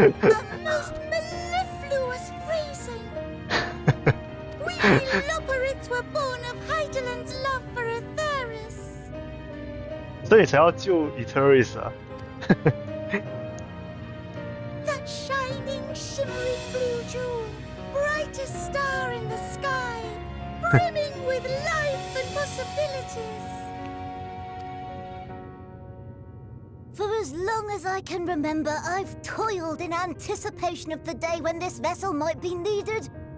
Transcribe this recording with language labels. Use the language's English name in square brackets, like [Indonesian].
[English] A most mellifluous phrasing! We Loperids were born of Heideland's love for Aetheris. [Chinese] 所以才要救 Aetheris 啊。 [English] That shining, shimmering blue jewel, brightest star in the sky, brimming with life and possibilities. For as long as I can remember, I've toiled in anticipation of the day when this vessel might be needed.